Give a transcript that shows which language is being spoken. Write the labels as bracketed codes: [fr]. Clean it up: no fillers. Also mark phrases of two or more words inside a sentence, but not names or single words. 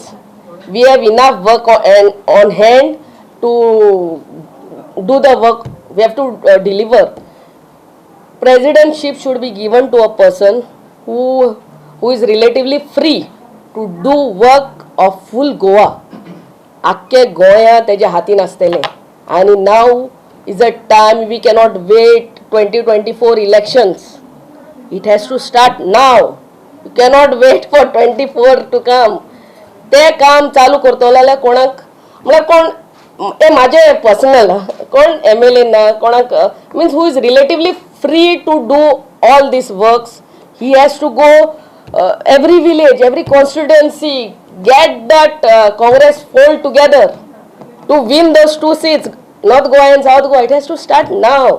[en] We have enough work on hand to do the work. We have to deliver. Presidentship should be given to a person who is relatively free to do work of full Goa. [kok] आख्खे गोंया तेज्या हातीन आसतलें. [en] And now is a time we cannot wait 2024 elections. It has to start now. You cannot wait for 24 to come. [kok] ते काम चालू करतलो जाल्यार कोणाक म्हळ्यार कोण ते माझे पर्सनल कोण MLA ना कोणाक [en] means who is relatively free to do all these works. He has to go every village, every constituency, get that Congress fold together to win those 2 seats, North Goa and South Goa. It has to start now.